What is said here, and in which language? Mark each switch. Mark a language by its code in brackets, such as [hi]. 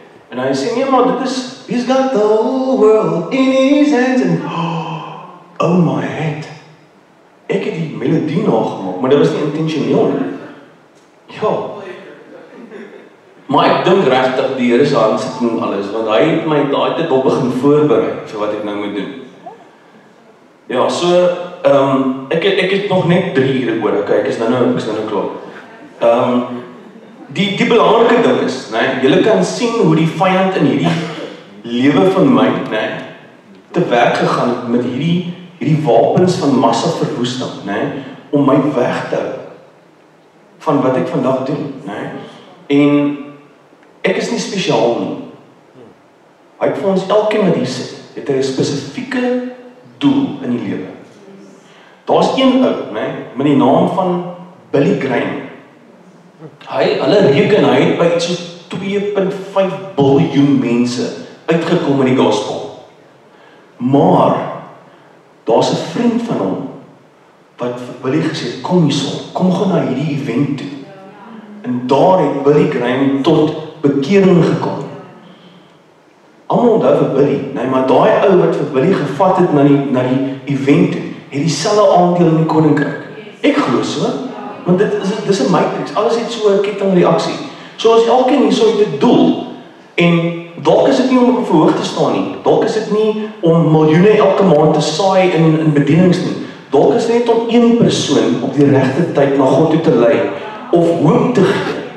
[af] En hy sê, nee maar, dit is, [en] he's got the whole world in his hands and, oh my head. [af] Ek het die melodie nagemaak, maar dit was nie intentioneel nie. Ja. Maar ek dink regtig die Here se hand sit in alles, want hy het my daai tyd al begin voorberei vir wat ek nou moet doen. Ja, so ek het nog net 3 ure oor. Okay, ek is nou klaar. Die belangrike ding is, né, julle kan sien hoe die vyand in hierdie lewe van my, né, te werk gegaan het met hierdie wapens van massaverwoesting, né, om my weg te hou van wat ek vandag doen, né? En ek is nie spesiaal nie. Hy het vir ons elkeen wat hier sit, het 'n spesifieke doel in die lewe. Daar's een ou, né, met die naam van Billy Graham. Hulle reken hy het by iets so 2.5 biljoen mense uitgekom in die gospel. Maar daar's 'n vriend van hom wat vir Billy gesê het, kom hierson, kom gaan na hierdie event toe. En daar het Billy Graham tot bekering gekom. Almal onthou vir Billy, nee, maar daai ou wat vir Billy gevat het na die event toe, het dieselfde aandeel in die koninkryk. Ek glo so. Want dis 'n matrix, alles het so 'n kettingreaksie. So as elkeen hierso het 'n doel, en dalk is dit nie om op verhoog te staan nie, dalk is dit nie om miljoene elke maand te saai in bedienings nie, dalk is dit net om een persoon op die regte tyd na God toe te lei, of hoop te gee.